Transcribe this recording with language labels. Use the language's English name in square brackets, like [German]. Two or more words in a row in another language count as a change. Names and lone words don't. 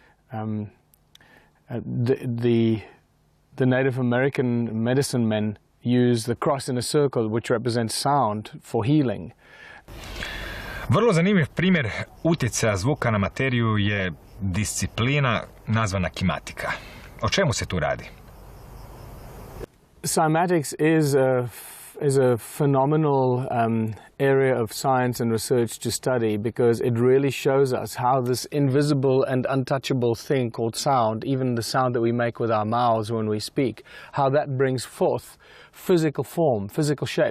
[English] the Native American medicine men use the cross in a circle, which represents sound, for healing. [Croatian] Vrlo zanimljiv primjer utjecaja zvuka na materiju je disciplina nazvana kimatika. O čemu se tu radi? [English] Cymatics is a phenomenal area of science and research to study, because it really shows us how this invisible and untouchable thing called sound, even the sound that we make with our mouths when we speak, how that brings forth physical form, physical shape.